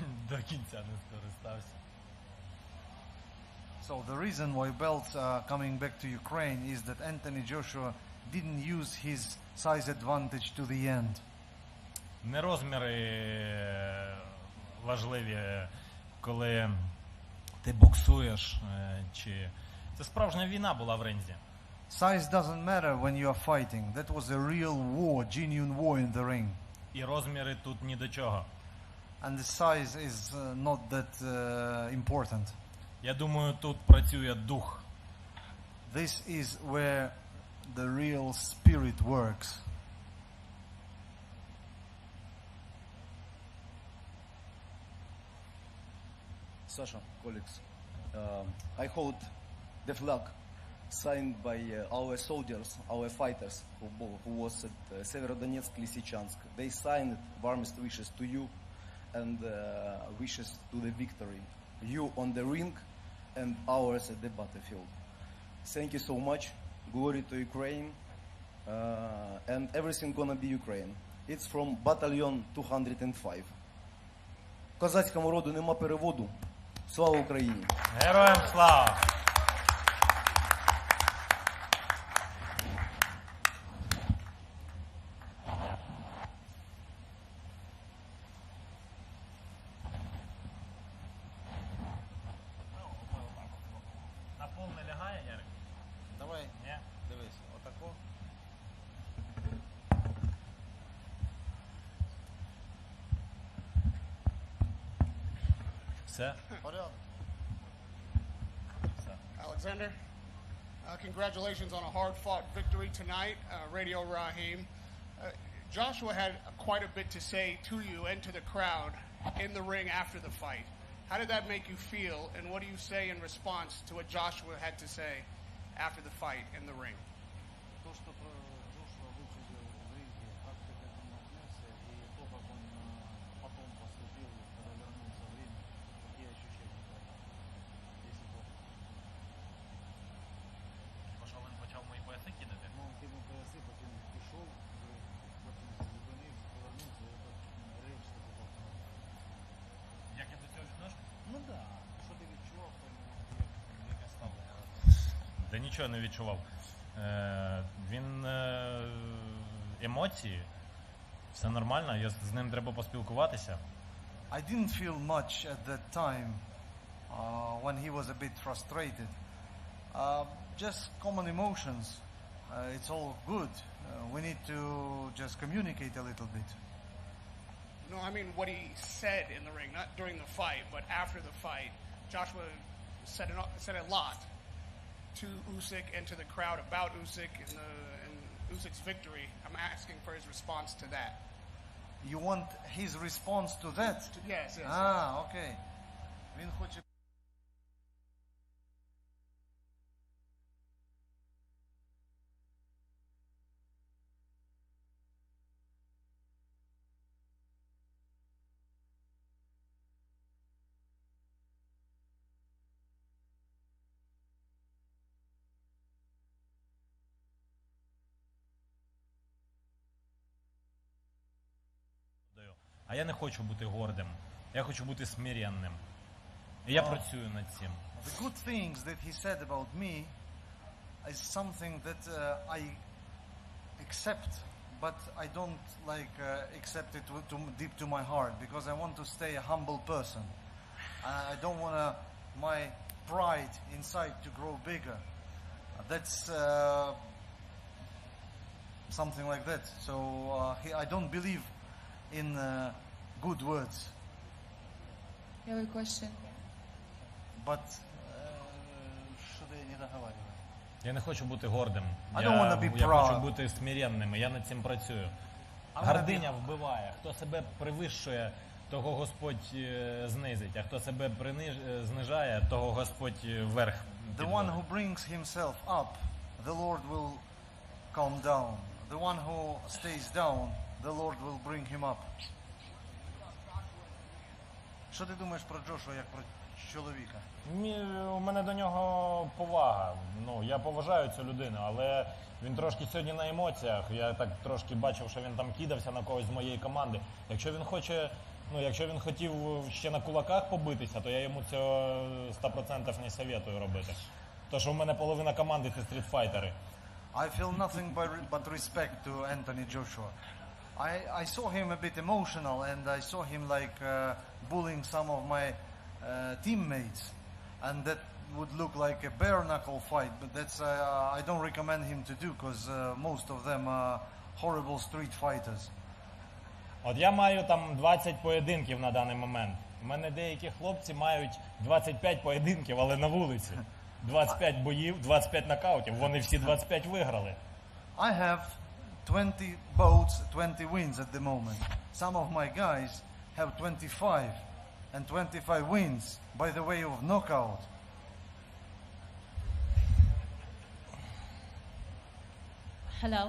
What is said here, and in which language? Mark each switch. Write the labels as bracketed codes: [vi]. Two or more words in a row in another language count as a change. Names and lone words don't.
[uk] До кінця не скористався. [en] So the reason why belts are coming back to Ukraine is that Anthony Joshua didn't use his size advantage to the end. [uk] Не розміри важливі, коли ти боксуєш, чи... Це справжня війна була в ринзі. [en] Size doesn't matter when you are fighting. That was a real war, genuine war in the ring. [uk] І розміри тут ні до чого. [en] And the size is not that important. [uk] Я думаю, тут працює дух. [en] This is where the real spirit works. Sasha, colleagues, I hold the flag signed by our soldiers, our fighters, who was at Severodonetsk, Lysychansk. They signed warmest wishes to you and wishes to the victory. You on the ring and ours at the battlefield. Thank you so much. Glory to Ukraine. And everything gonna be Ukraine. It's from Battalion 205. [uk] Козацькому роду нема переводу. Слава Україні! Героям слава! На пол не лягає, Ярик? Давай, Ні? дивись, отако. Все? Порядок. [en] Alexander, congratulations on a hard-fought victory tonight, Radio Raheem. Joshua had quite a bit to say to you and to the crowd in the ring after the fight. How did that make you feel, and what do you say in response to what Joshua had to say after the fight in the ring? [ru] То, что Джошуа высказал в ринге, как ты к этому отнесся, и то, как он потом поступил, когда вернулся в ринг, какие ощущения твои? Если то. [uk] Що він почав мої пояси кидати? Ну, [ru] он кинул поясы, потом ушел, потом [uk] зупинився, повернувся, [ru] и так речь [uk] таку толкнув. Як я до цього відношу? Ну да, що ти відчував, яке ставлення? Та нічого не відчував. Він емоції, все нормально, з ним треба поспілкуватися. [en] I didn't feel much at that time when he was a bit frustrated. Just common emotions. It's all good. We need to just communicate a little bit. No, I mean what he said in the ring, not during the fight, but after the fight. Joshua said a lot to Usyk and to the crowd about Usyk and Usyk's victory. I'm asking for his response to that. You want his response to that? Yes, yes. Ah, okay. [uk] Він хоче А я не хочу бути гордим. Я хочу бути смиренним. І я працюю над цим. [en] The good things that he said about me is something that I accept, but I don't accept it deep to my heart because I want to stay a humble person. I don't want my pride inside to grow bigger. That's something like that. So I don't believe in good words, You have a question? [ru] but что-то я не договариваю. [uk] Я не хочу бути гордим. [en] I don't wanna be [uk] Я [en] proud. [uk] хочу бути смиренним, і я над цим працюю. Гординя вбиває. Хто себе привищує, того Господь знизить. А хто себе знижає, того Господь вверх [en] The one [uk] підводить. [en] who brings himself up, the Lord will calm down. The one who stays down, the Lord will bring him up. [uk] Що ти думаєш про Джошуа як про чоловіка? У мене до нього повага. Ну, я поважаю цю людину, але він трошки сьогодні на емоціях. Я так трошки бачив, що він там кидався на когось з моєї команди. Якщо він хоче Ну, якщо він хотів ще на кулаках побитися, то я йому цього 100% не советую робити. То що в мене половина команди це стрітфайтери. [en] I feel nothing but respect to Anthony Joshua. I saw him a bit emotional, and I saw him like bullying some of my teammates, and that would look like a bare knuckle fight. But that's I don't recommend him to do, because most of them are horrible street fighters. [uk] От я маю там 20 поєдинків на даний момент. У мене деякі хлопці мають 25 поєдинків, але на вулиці. 25 боїв, 25 нокаутів, вони всі 25 виграли. [en] I have 20 bouts, 20 wins at the moment. Some of my guys have 25 and 25 wins by the way of knockout. Hello.